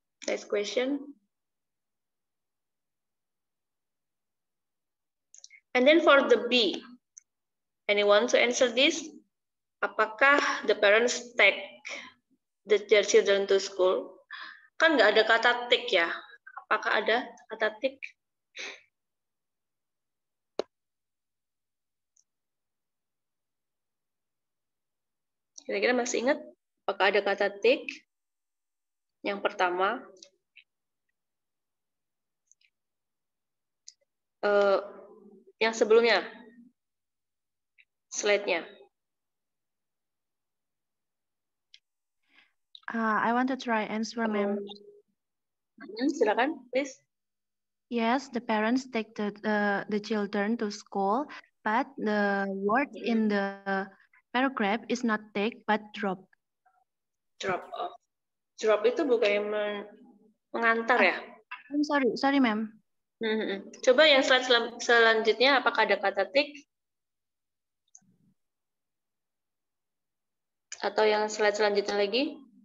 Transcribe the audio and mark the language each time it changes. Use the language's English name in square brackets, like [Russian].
[English] Next question. And then for the B, anyone to answer this? [Indonesian] Apakah [English] the parents take their children to school? [Indonesian] Kan nggak ada kata take ya. Apakah ada kata take? Kira-kira masih ingat? Apakah ada kata take? Yang pertama, yang sebelumnya, slide-nya. [English] I want to try answer, ma'am. [Indonesian] Silakan, [English] please. Yes, the parents take the children to school, but the word in the paragraph is not take, but drop. Drop off. [Indonesian] Drop itu bukan mengantar ya? [English] I'm sorry, ma'am. [Indonesian] Coba yang slide selanjutnya, apakah ada kata take? Atau yang slide selanjutnya lagi?